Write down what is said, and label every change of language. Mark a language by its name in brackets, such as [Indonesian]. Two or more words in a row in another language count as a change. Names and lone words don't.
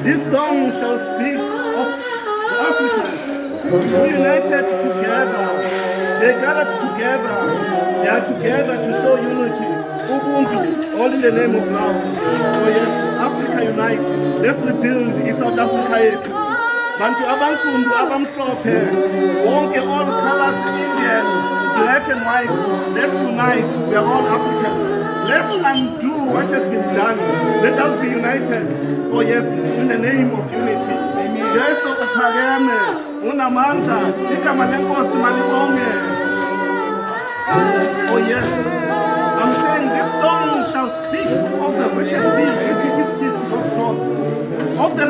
[English] This song shall speak of the Africans who united together. They gathered together. They are together to show unity. Ubuntu, all in the name of love. Oh yes, Africa unite. Let's rebuild South Africa yethu. [Zulu] Bantu abansundu abamhlophe, wonke [English] all colors, Indian, black and white. Let's unite. We are all Africans. Let's undo what has been done. Let us be united. Oh yes, in the name of unity. [Zulu] Jesu uphakeme, unamandla, igama lenkosi malibonge. [English] Oh yes, I'm saying this song shall speak of the riches sea, of shores, of the